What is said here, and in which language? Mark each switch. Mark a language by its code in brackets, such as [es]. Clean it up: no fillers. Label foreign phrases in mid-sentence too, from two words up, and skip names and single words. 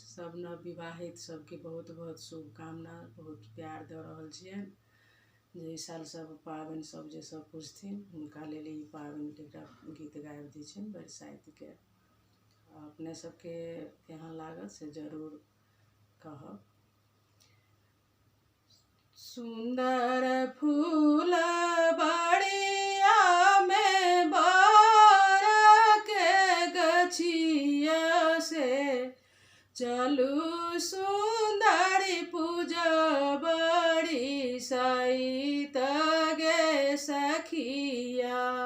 [mai] सब नव विवाहित सबके बहुत बहुत शुभकामना, बहुत प्यार दऽ रहल छियनि। जे साल सब पाबनि सब जे सब पुजथिन हुनका लेल ई पाबनि एकटा गीत गाबि दै छियनि बरसाइतके। अपने सबके केहन लागत से जरूर कहब। सुंदर फूल बाड़िया में बर के गछिया से चलू सुंदरी पूजा बड़ी सहित गे सखिया।